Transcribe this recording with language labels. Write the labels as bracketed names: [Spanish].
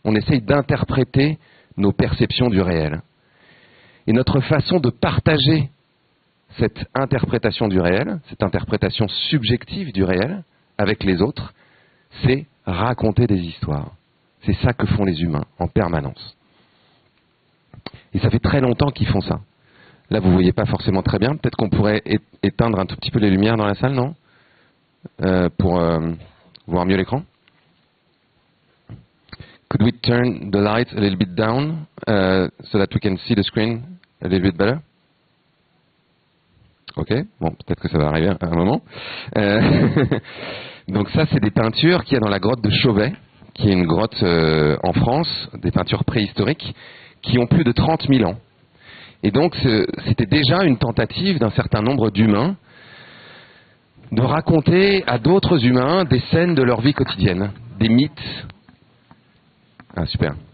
[French] On essaye d'interpréter nos perceptions du réel. Et notre façon de partager cette interprétation du réel, cette interprétation subjective du réel avec les autres, c'est raconter des histoires. C'est ça que font les humains en permanence. Et ça fait très longtemps qu'ils font ça. Là, vous ne voyez pas forcément très bien. Peut-être qu'on pourrait éteindre un tout petit peu les lumières dans la salle, non ? Pour voir mieux l'écran. [English] Could we turn the light a little bit down so that we can see the screen a little bit better? [French] Ok, bon, peut-être que ça va arriver à un moment. Donc ça, c'est des peintures qu'il y a dans la grotte de Chauvet, qui est une grotte en France, des peintures préhistoriques, qui ont plus de 30 000 ans. Et donc, c'était déjà une tentative d'un certain nombre d'humains de raconter à d'autres humains des scènes de leur vie quotidienne, des mythes. Ah, super.